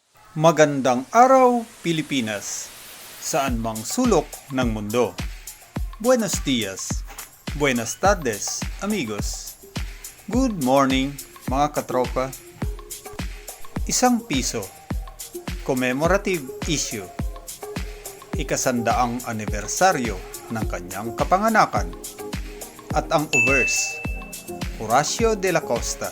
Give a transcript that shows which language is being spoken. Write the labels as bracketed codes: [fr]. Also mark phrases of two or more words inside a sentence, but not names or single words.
[tl] Magandang araw, Pilipinas! Saan mang sulok ng mundo. [es] Buenos dias, buenas tardes, amigos. [en] Good morning, [tl] mga katropa. Isang piso, [en] commemorative issue. [tl] Ikasandaang anibersaryo ng kanyang kapanganakan. At ang obverse, Horacio de la Costa.